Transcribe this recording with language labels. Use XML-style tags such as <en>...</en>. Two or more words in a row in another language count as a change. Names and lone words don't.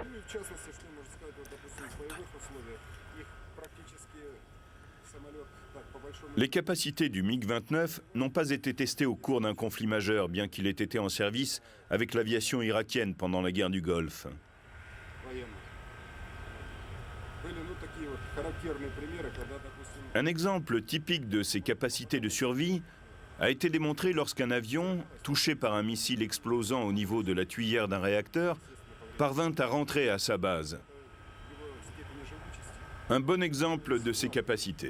<ru>В частности, что можно сказать, вот, допустим, в боевых условиях, их практически самолет, так, по большому...</ru> <fr>Les capacités du MiG-29 n'ont pas été testées au cours d'un conflit majeur, bien qu'il ait été en service avec l'aviation irakienne pendant la guerre du Golfe.</fr> <ru>военных. Были, ну, такие вот характерные примеры, когда, допустим,</ru> <fr>Un exemple typique de ces capacités de survie a été démontré lorsqu'un avion, touché par un missile explosant au niveau de la tuyère d'un réacteur, parvint à rentrer à sa base.</fr> <ru>его степени живучести,</ru> <fr>Un bon exemple de ces capacités.</fr>